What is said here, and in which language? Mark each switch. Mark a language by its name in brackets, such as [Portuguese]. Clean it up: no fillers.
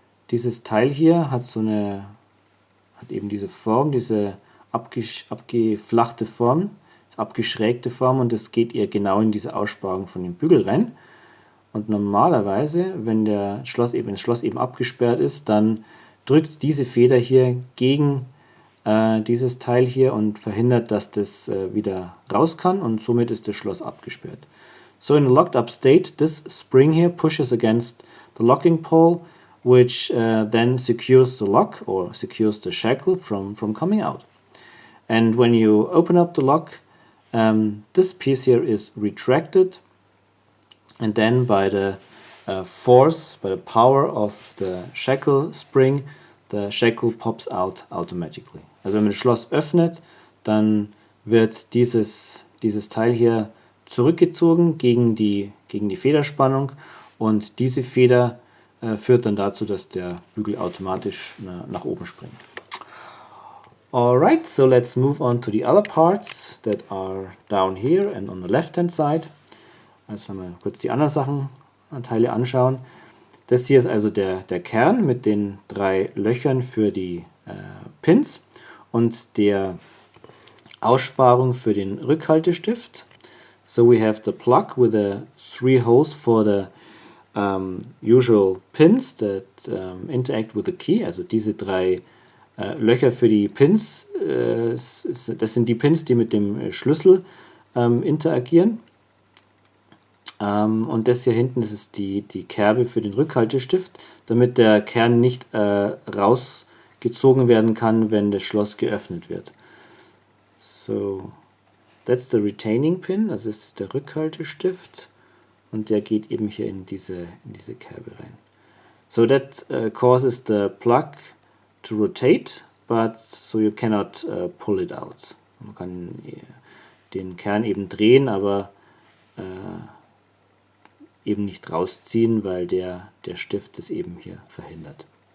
[German] Dieses Teil hier hat eben diese Form, diese abgeflachte Form, abgeschrägte Form, und das geht ihr genau in diese Aussparung von dem Bügel rein. Und normalerweise, wenn das Schloss eben abgesperrt ist, dann drückt diese Feder hier gegen dieses Teil hier und verhindert, dass das wieder raus kann, und somit ist das Schloss abgesperrt. [English] So in a locked up state, this spring here pushes against the locking pole, which then secures the lock or secures the shackle from coming out. And when you open up the lock, this piece here is retracted, and then by the force, by the power of the shackle spring, the shackle pops out automatically. [German] Also wenn man das Schloss öffnet, dann wird dieses Teil hier zurückgezogen gegen die Federspannung, und diese Feder führt dann dazu, dass der Bügel automatisch nach oben springt. [English] Alright, so let's move on to the other parts that are down here and on the left hand side. [German] Also mal kurz die anderen Teile anschauen. Das hier ist also der Kern mit den 3 Löchern für die Pins und der Aussparung für den Rückhaltestift. [English] So we have the plug with the 3 holes for the usual pins that interact with the key. [German] Also diese 3 Löcher für die Pins, das sind die Pins, die mit dem Schlüssel interagieren. Und das hier hinten, das ist die Kerbe für den Rückhaltestift, damit der Kern nicht rausgezogen werden kann, wenn das Schloss geöffnet wird. [English] So, that's the retaining pin, [German] also das ist der Rückhaltestift, und der geht eben hier in diese Kerbe rein. [English] So that causes the plug to rotate, but so you cannot pull it out. [German] Man kann den Kern eben drehen, aber eben nicht rausziehen, weil der Stift es eben hier verhindert.